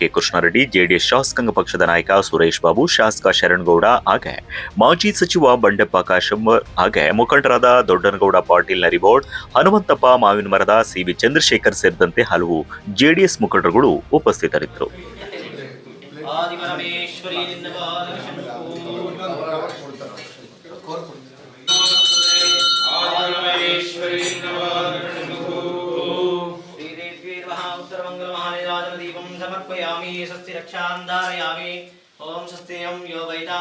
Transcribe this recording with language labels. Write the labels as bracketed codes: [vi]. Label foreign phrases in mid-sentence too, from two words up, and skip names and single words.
[kn] ಕೃಷ್ಣಾರೆಡ್ಡಿ, ಜೆಡಿಎಸ್ ಶಾಸಕಾಂಗ ಪಕ್ಷದ ನಾಯಕ ಸುರೇಶ್ ಬಾಬು, ಶಾಸಕ ಶರಣಗೌಡ ಹಾಗೆ ಮಾಜಿ ಸಚಿವ ಬಂಡೆಪ್ಪ ಕಾಶಂಬರ್ ಹಾಗೆ ಮುಖಂಡರಾದ ದೊಡ್ಡನಗೌಡ ಪಾಟೀಲ್ ನರಿಬೋಡ್, ಹನುಮಂತಪ್ಪ ಮಾವಿನಮರದ, ಸಿ.ವಿ. ಚಂದ್ರಶೇಖರ್ ಸೇರಿದಂತೆ ಹಲವು ಜೆಡಿಎಸ್ ಮುಖಂಡರುಗಳು ಉಪಸ್ಥಿತರಿದ್ದರು. [sa] समर्पयामि स्वस्ति रक्षां धारयामि ओम स्वस्तियं यो वैदां